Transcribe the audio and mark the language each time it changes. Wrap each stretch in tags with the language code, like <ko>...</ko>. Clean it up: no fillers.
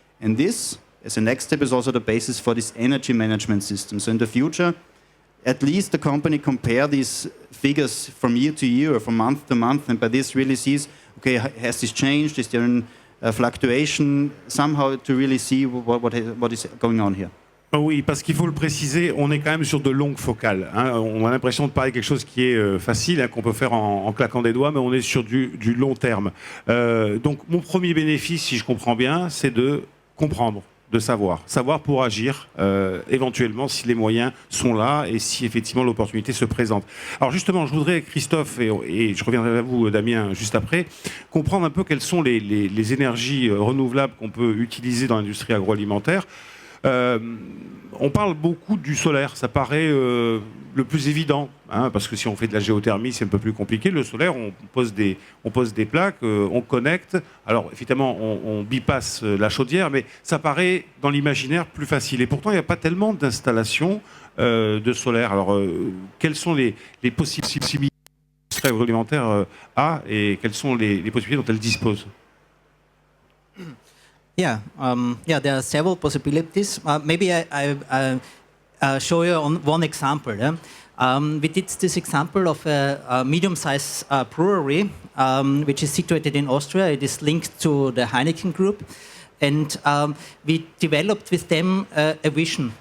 <en>And this, as a next step, is also the basis for this energy management system. So in the future, at least the company compare these figures from year to year or from month to month, and by this really sees, okay, has this changed? Is there a fluctuation? Somehow to really see what is going on here.</en> <fr>Oui, parce qu'il faut le préciser, on est quand même sur de longues focales. Hein. On a l'impression de parler de quelque chose qui est facile, hein, qu'on peut faire en claquant des doigts, mais on est sur du long terme. Donc mon premier bénéfice, si je comprends bien, c'est de comprendre, de savoir pour agir éventuellement si les moyens sont là et si effectivement l'opportunité se présente. Alors justement, je voudrais, Christophe, et je reviendrai vers vous, Damien, juste après, comprendre un peu quelles sont les énergies renouvelables qu'on peut utiliser dans l'industrie agroalimentaire. On parle beaucoup du solaire, ça paraît le plus évident, hein, parce que si on fait de la géothermie, c'est un peu plus compliqué. Le solaire, on pose des plaques, on connecte. Alors, effectivement, on bypasse la chaudière, mais ça paraît, dans l'imaginaire, plus facile. Et pourtant, il n'y a pas tellement d'installations de solaire. Alors, quelles sont les possibilités que l'industrie agroalimentaire a et quelles sont les possibilités dont elle dispose?</fr> <en>Yeah, there are several possibilities. Maybe I show you on one example. We did this example of a medium-sized brewery, which is situated in Austria. It is linked to the Heineken Group. And we developed with them a vision.</en>